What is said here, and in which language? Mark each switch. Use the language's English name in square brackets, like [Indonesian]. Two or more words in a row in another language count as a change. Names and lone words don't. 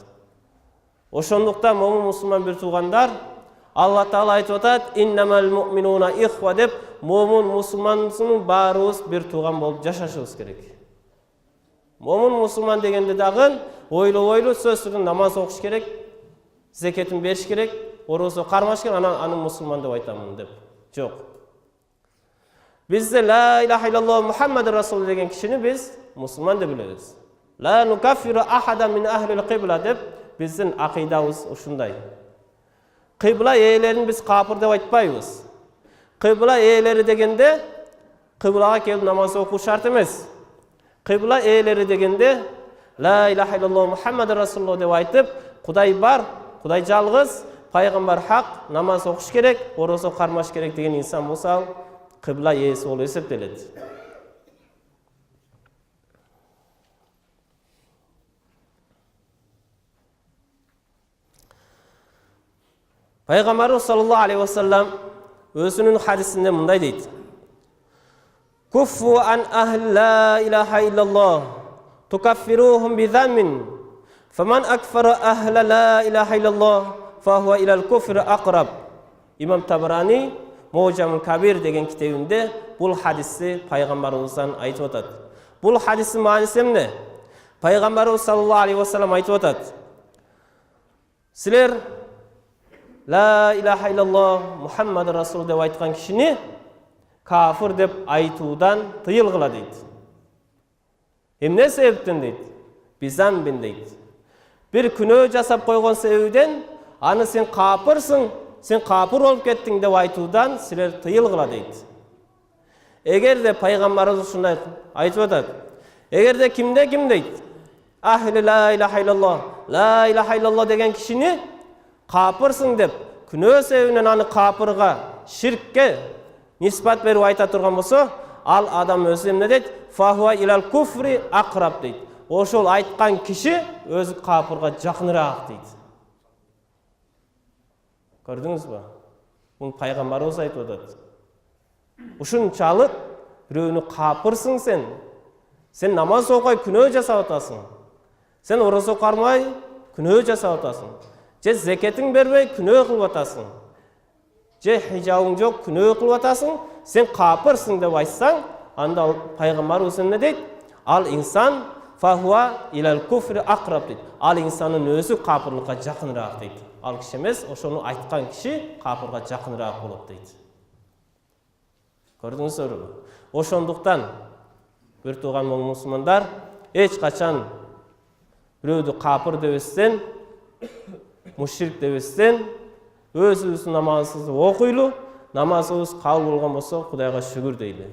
[Kyrgyz] Ошондуктан момун мусулман бир туугандар, Алла Таала айтып атат: [Arabic] "إنما المؤمنون إخوة" [Kyrgyz] деп, момун мусулмандын баарыбыз бир тууган болуп жашашыбыз керек. Момун мусулман дегенде дагы ойлобойлу сөз түрүндө намаз окуш керек, зекетин бериш керек, орозо кармаш керек, анын мусулман деп айтамын деп. Жок. Бизде [Arabic] لا إله إلا الله محمد رسول [Kyrgyz] деген кишини биз мусулман деп билебиз. [Arabic] لا نكفر أحدا من أهل القبلة [Kyrgyz] деп биздин акыйдабыз ушундай. Кыбла ээлерин биз капыр деп айтпайбыз. Кыбла ээлери дегенде кыблага келип намаз окуу шарт эмес. Кыбла ээлери дегенде [Arabic] لا إله إلا الله محمد رسول الله [Kyrgyz] деп айтып, Кудай бар, Кудай жалгыз, пайгамбар хак, намаз окуш керек, орозо кармаш керек деген инсан болсо, кыбла ээси болуп эсептелет. [Arabic] Пайгамбарыбыз صلى الله عليه وسلم [Kyrgyz] өзүнүн хадисинде мындай дейт: [Arabic] "كفوا عن أهل لا إله إلا الله تكفروهم بذنب فمن أكفر أهل لا إله إلا الله فهو إلى الكفر أقرب." [Kyrgyz] Имам Табарани Мо'жамул Кабир деген китебинде бул хадисти пайгамбарыбыздан айтып атат. Бул хадистин мааниси эмне? Пайгамбарыбыз [Arabic] саллаллаху алейхи вассалам [Kyrgyz] айтып атат: "Силер [Arabic] ла илаха иллаллах Мухаммад расул [Kyrgyz] деп айткан кишини кафир деп айтуудан тыйылгыла" дейт. Эмне себептен дейт? Бизамбин дейт. Бир күнөө жасап койгон себебинен аны сен капырсың, сен капыр болуп кеттиң деп айтуудан силер тыйылгыла дейт. Эгерде пайгамбарыбыз ушундай айтып атат, эгерде кимде дейт? [Arabic] أهل لا إله إلا الله، لا إله إلا الله [Kyrgyz] деген кишини капырсың деп, күнөө себебинен аны капырга, ширкке нисбат берип айта турган болсо, ал адам өзү эмне дейт? [Arabic] فهو إلى الكفر أقرب дейт. [Kyrgyz] Ошол айткан киши өзү капырга жакыныраак дейт. Көрдүңүзбү? Муну пайгамбарыбыз айтып атат. Ушунчалык бирөөнү капырсың сен. Сен намаз окуй күнөө жасап атасың. Сен орозо кармай күнөө жасап атасың. Же зекетиң бербей күнөө кылып атасың. Же хижабың жок күнөө кылып атасың. Сен капырсың деп айтсаң, анда пайгамбарыбыз эмне дейт? Ал инсан [Arabic] فهو إلى الكفر أقرب дейт. [Kyrgyz] Ал инсанын өзү капырлыкка жакыныраак дейт. Ал киши эмес, ошону айткан киши капырга жакыныраак болот дейт. Көрдүңүздөрбү? Ошондуктан бир тууган мусулмандар эч качан бирөөдү капыр дебестен, мушрик дебестен өзүбүздүн намазыбызды окуйлу, намазыбыз кабыл болгон болсо Кудайга шүгүр дейли.